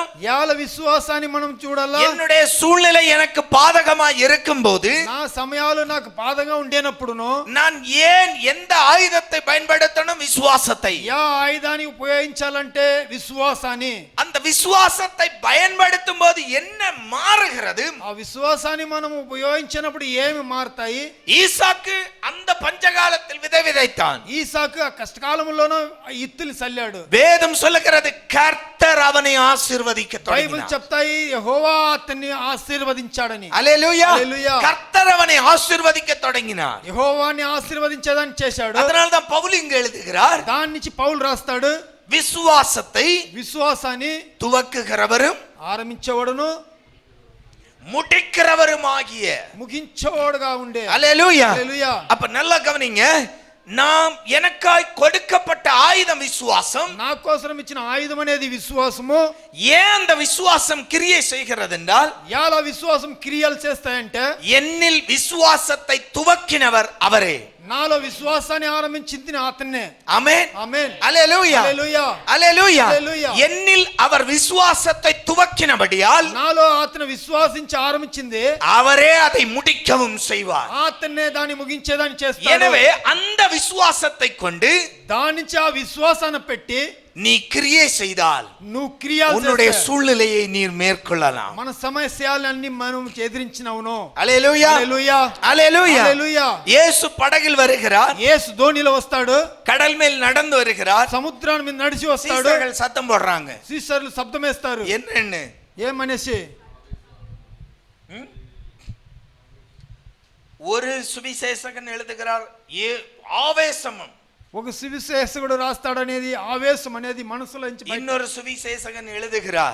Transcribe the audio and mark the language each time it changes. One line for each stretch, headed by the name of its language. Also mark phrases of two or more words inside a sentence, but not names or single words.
Telugu: யால விசுவாசாన్ని మనం చూడాలా?
Tamil: என்னுடைய சூழ்நிலை எனக்கு பாதகமா இருக்கும்போது,
Telugu: నా సమయాలు నాకు బాధగా ఉండేనప్పుడును
Tamil: நான் ஏன் எந்த ஆயுதத்தை பயன்படுத்தணும்? விசுவாசத்தை.
Telugu: యా ఆయుధాన్ని ఉపయోగించాలంటే విశ్వాసాన్ని.
Tamil: அந்த விசுவாசத்தை பயன்படுத்தும் போது என்ன மாறுகிறது?
Telugu: ఆ విశ్వాసాన్ని మనం ఉపయోగించినప్పుడు ఏమి మారుతాయి?
Tamil: ஈசாக்கு அந்த பஞ்சகாலத்தில் விதை விதைத்தான்.
Telugu: ఈసాకు ఆ కష్టకాలంలోనూ ఇత్తులు చల్లాడు.
Tamil: வேதம் சொல்லுகிறது கர்த்தர் அவனை ஆசீர்వదిக்க
Telugu: బైబిల్
Tamil: தொடங்கினார்.
Telugu: చెప్తాయి యెహోవా అతన్ని ఆశీర్వదించాడని.
Tamil: அல்லேலூயா.
Telugu: హల్లెలూయా.
Tamil: கர்த்தர் அவனை ஆசீர்வదిக்க தொடங்கினார்.
Telugu: యెహోవాని ఆశీర్వదించేదాన్ని చేశాడు.
Tamil: அதனால தான் பவுல் இங்க எழுதுகிறார்,
Telugu: దాని నుంచి పౌలు రాస్తాడు,
Tamil: விசுவாசத்தை துவக்குகிறவரும்
Telugu: ఆరంభించేవాడును
Tamil: முடிக்கிறவருமாகிய
Telugu: ముగించేవాడుగా ఉండే.
Tamil: அல்லேலூயா.
Telugu: హల్లెలూయా.
Tamil: அப்ப நல்லா கவனிங்க, நாம் எனக்காய் கொடுக்கப்பட்ட ஆயுதம் விசுவாசம்.
Telugu: నా కోసం ఇచ్చిన ఆయుధం అనేది విశ్వాసము.
Tamil: ஏன் அந்த விசுவாசம் கிரியை செய்கிறது என்றால்,
Telugu: ఎలా విశ్వాసం క్రియలు చేస్తాయంటే
Tamil: என்னில் விசுவாசத்தை துவக்கினவர் அவரே.
Telugu: నాలో విశ్వాసాన్ని ఆరంభించింది అతన్నే.
Tamil: ஆமென்.
Telugu: ఆమేన్.
Tamil: அல்லேலூயா.
Telugu: హల్లెలూయా.
Tamil: அல்லேலూயா.
Telugu: హల్లెలూయా.
Tamil: என்னில் அவர் விசுவாசத்தை துவக்கினபடியால்
Telugu: నాలో అతను విశ్వాసించి ఆరంభించింది
Tamil: அவரே அதை முடிக்கவும் செய்வார்.
Telugu: అతన్నే దాన్ని ముగించేదాన్ని చేస్తాడు.
Tamil: எனவே அந்த விசுவாசத்தை கொண்டு
Telugu: దాని నుంచి ఆ విశ్వాసాన్ని పెట్టి
Tamil: நீ கிரியை செய்தால்
Telugu: నువ్వు క్రియలు
Tamil: உன்னுடைய
Telugu: చేస్తే
Tamil: சூழ்நிலையை நீர் மேற்கொள்ளலாம்.
Telugu: మన సమస్యలన్నీ మనం ఎదిరించినవును.
Tamil: அல்லேலூயா.
Telugu: హల్లెలూయా.
Tamil: அல்லேலூயா.
Telugu: హల్లెలూయా.
Tamil: இயேசு படகில் வருகிறார்,
Telugu: యేసు దోణిలో వస్తాడు,
Tamil: கடல் மேல் நடந்து வருகிறார்.
Telugu: సముద్రాన్ని మీద నడిచి వస్తాడు.
Tamil: சீசர்கள் சத்தம் போடுறாங்க,
Telugu: శిష్యులు శబ్దం వేస్తారు.
Tamil: என்னன்னு?
Telugu: ఏమనేసి
Tamil: ஒரு சுவிசேஷகன் எழுதுகிறார், ஆவேசமும்.
Telugu: ఒక సువిశేషకుడు రాస్తాడు అనేది ఆవేశం అనేది మనసులో నుంచి
Tamil: இன்னொரு சுவிசேஷகன் எழுதுகிறார்,